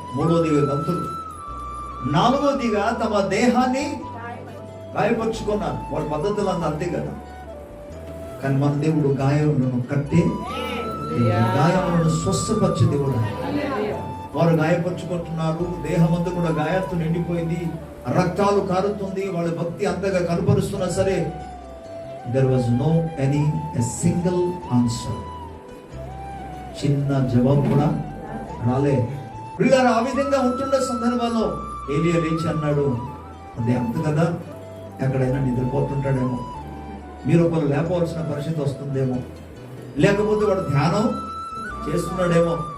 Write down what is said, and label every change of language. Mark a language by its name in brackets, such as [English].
[Telugu] 3వదిగా గంతులు, 4వదిగా తమ దేహాన్ని గాయపరుచుకున్నారు. వాళ్ళ పద్ధతులు అంతే కదా. కానీ మన దేవుడు గాయములను కట్టి గాయములను స్వస్థపరిచే దేవుడు. వారు గాయపరుచుకుంటున్నారు, దేహం అంతా కూడా గాయాలతో నిండిపోయింది, రక్తాలు కారుతుంది. వాళ్ళ భక్తి అంతగా కనపరుస్తున్నా సరే [English] there was no any a single answer. [Telugu] చిన్న జవాబు కూడా రాలే. పిల్లలు ఆ విధంగా ఉంటున్న సందర్భాల్లో ఏలియా లేచి అన్నాడు, అది అంత కదా, ఎక్కడైనా నిద్రపోతుంటాడేమో, మీరు ఒకరు లేపవలసిన పరిస్థితి వస్తుందేమో, లేకపోతే వాడు ధ్యానం చేస్తున్నాడేమో.